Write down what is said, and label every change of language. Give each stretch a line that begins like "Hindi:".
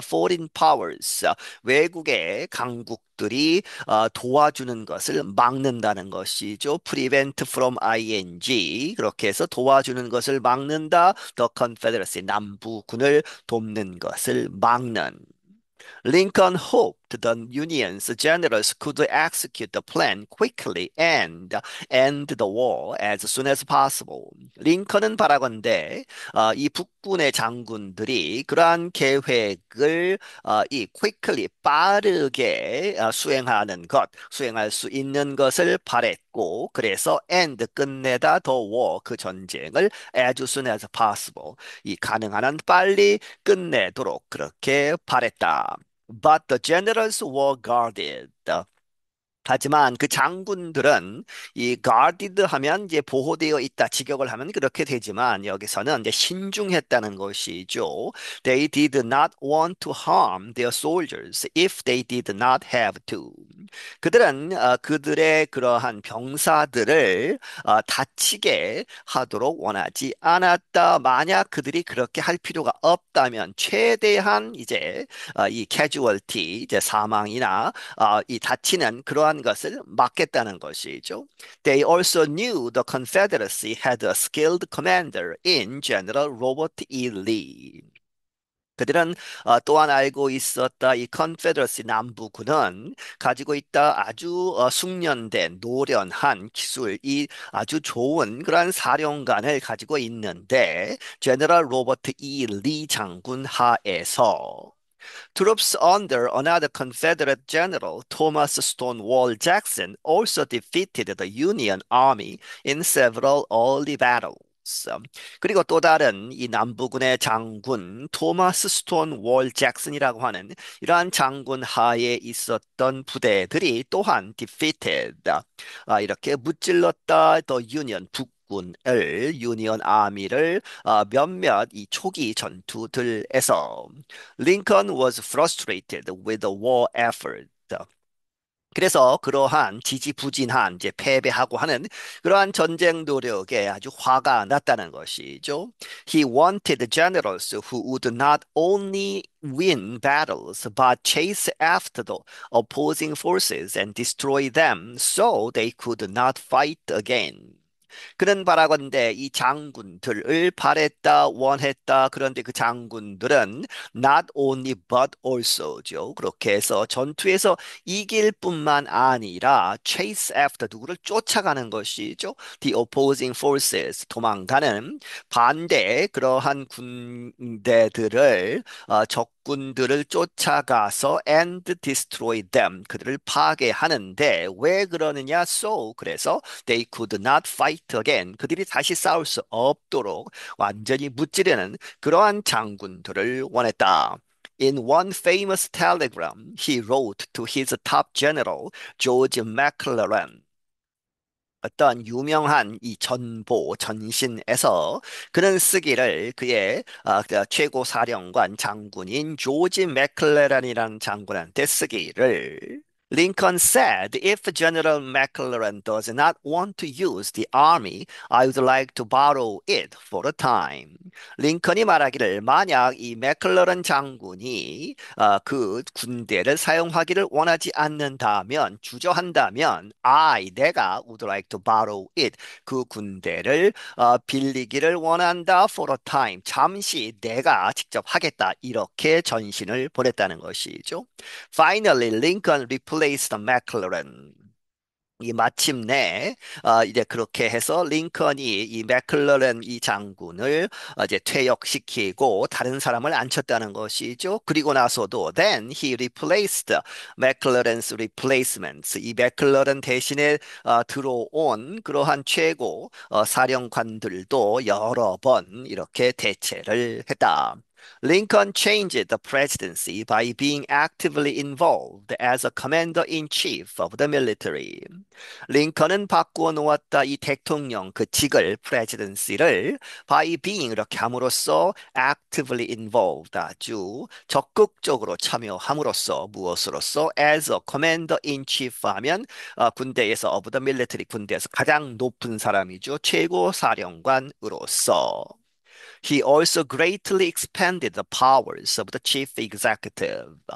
English: foreign powers
Korean: 외국의 강국들이 도와주는 것을 막는다는 것이죠.
English: prevent from ing
Korean: 그렇게 해서 도와주는 것을 막는다.
English: the Confederacy
Korean: 남부군을 돕는 것을 막는.
English: Lincoln hoped the Union's generals could execute the plan quickly and end the war as soon as possible.
Korean: 링컨은 바라건대 이 북군의 장군들이 그러한 계획을 이
English: quickly
Korean: 빠르게 수행할 수 있는 것을 바랬고, 그래서
English: end
Korean: 끝내다
English: the war
Korean: 그 전쟁을
English: as soon as possible
Korean: 이 가능한 한 빨리 끝내도록 그렇게 바랬다.
English: But the generals were guarded.
Korean: 하지만 그 장군들은 이
English: guarded
Korean: 하면 이제 보호되어 있다, 직역을 하면 그렇게 되지만 여기서는 이제 신중했다는 것이죠.
English: They did not want to harm their soldiers if they did not have to.
Korean: 그들은 그들의 그러한 병사들을 다치게 하도록 원하지 않았다. 만약 그들이 그렇게 할 필요가 없다면 최대한 이제 이 casualty, 이제 사망이나 이 다치는 그러한 것을 막겠다는 것이죠.
English: They also knew the Confederacy had a skilled commander in General Robert E. Lee.
Korean: 그들은 또한 알고 있었다. 이 컨페더러시 남부군은 가지고 있다 아주 숙련된 노련한 기술이 아주 좋은 그러한 사령관을 가지고 있는데 제너럴 로버트 E. 리 장군 하에서
English: troops under another Confederate general, Thomas Stonewall Jackson, also defeated the Union Army in several early battles.
Korean: 그리고 또 다른 이 남부군의 장군 토마스 스톤 월 잭슨이라고 하는 이러한 장군 하에 있었던 부대들이 또한
English: defeated
Korean: 이렇게 무찔렀다. 더 유니언 북군을 유니언 아미를 몇몇 이 초기 전투들에서
English: Lincoln was frustrated with the war effort.
Korean: 그래서 그러한 지지부진한 이제 패배하고 하는 그러한 전쟁 노력에 아주 화가 났다는 것이죠.
English: He wanted generals who would not only win battles but chase after the opposing forces and destroy them so they could not fight again.
Korean: 그는 바라건대 이 장군들을 바랬다, 원했다. 그런데 그 장군들은
English: not only but also
Korean: 죠. 그렇게 해서 전투에서 이길 뿐만 아니라
English: chase after
Korean: 누구를 쫓아가는 것이죠.
English: The opposing forces
Korean: 도망가는 반대 그러한 군대들을 적군들을 쫓아가서
English: and destroy them
Korean: 그들을 파괴하는데 왜 그러느냐?
English: So
Korean: 그래서
English: they could not fight again.
Korean: 그들이 다시 싸울 수 없도록 완전히 무찌르는 그러한 장군들을 원했다.
English: In one famous telegram, he wrote to his top general, George McClellan.
Korean: 어떤 유명한 이 전보 전신에서 그는 쓰기를 그의 그 최고 사령관 장군인 조지 맥클레란이라는 장군한테 쓰기를
English: Lincoln said, if General McClellan does not want to use the army, I would like to borrow it for a time.
Korean: 링컨이 말하기를 만약 이 맥클러런 장군이 그 군대를 사용하기를 원하지 않는다면 주저한다면 내가
English: would like to borrow it
Korean: 그 군대를 빌리기를 원한다
English: for a time
Korean: 잠시 내가 직접 하겠다 이렇게 전신을 보냈다는 것이죠.
English: Finally, Lincoln replaced McClellan.
Korean: 이 마침내 이제 그렇게 해서 링컨이 이 맥클러렌 이 장군을 이제 퇴역시키고 다른 사람을 앉혔다는 것이죠. 그리고 나서도
English: then he replaced McClellan's replacements.
Korean: 이 맥클러렌 대신에 들어온 그러한 최고 사령관들도 여러 번 이렇게 대체를 했다.
English: Lincoln changed the presidency by being actively involved as a commander-in-chief of the military.
Korean: 링컨은 바꾸어 놓았다 이 대통령 그 직을 presidency를
English: by being
Korean: 이렇게 함으로써
English: actively involved
Korean: 아주 적극적으로 참여함으로써 무엇으로써
English: as a commander-in-chief
Korean: 하면 군대에서
English: of the military
Korean: 군대에서 가장 높은 사람이죠 최고 사령관으로서
English: He also greatly expanded the powers of the chief executive.